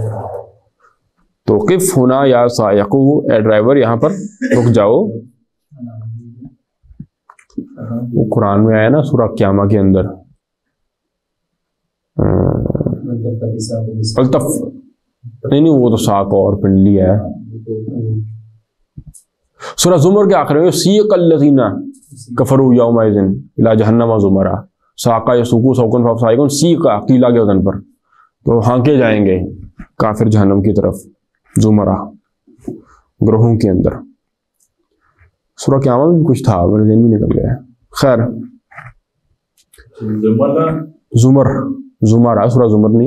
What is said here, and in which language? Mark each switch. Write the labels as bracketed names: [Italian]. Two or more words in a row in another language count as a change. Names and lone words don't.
[Urdu] تو قف ہونا یا سائقو اے ڈرائیور، یہاں پر رک جاؤ، وہ قرآن میں آیا نا سورہ قیامہ کے اندر، الطف نہیں وہ تو ساق اور پنڈلی ہے، سورہ زمر کے آخر میں [Arabic] سیق الذین کفروا یومئذ الی جہنم زمرا، ساقا یسوقو سوقن فسائقن، سیقا قیلا [Urdu] کے وزن پر، تو ہانکے جائیں گے کافر جہنم کی طرف، زمرہ گروہوں کے اندر۔ سورہ قیامہ میں بھی کچھ تھا، میرے ذہن میں نکل گیا، خیر زمرہ، سورہ زمر نہیں،